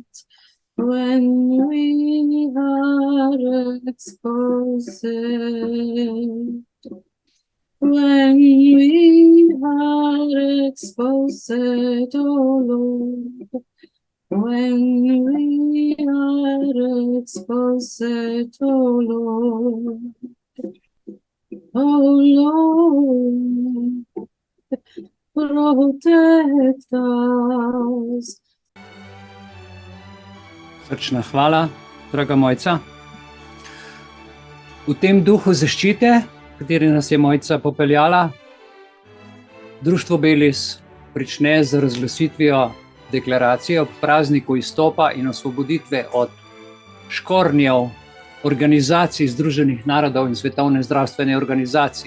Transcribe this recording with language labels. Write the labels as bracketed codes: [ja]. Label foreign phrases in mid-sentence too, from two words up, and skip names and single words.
[en] When we are exposed, when we are exposed, oh Lord, when we are exposed, oh Lord, oh Lord, protect us. [sl] Srčna hvala, draga Mojca. V tem duhu zaščite, kateri nas je Mojca popeljala, Društvo Belis prične z razglasitvijo deklaracije ob prazniku izstopa in osvoboditve od škornjev organizacij Združenih narodov in Svetovne zdravstvene organizacije.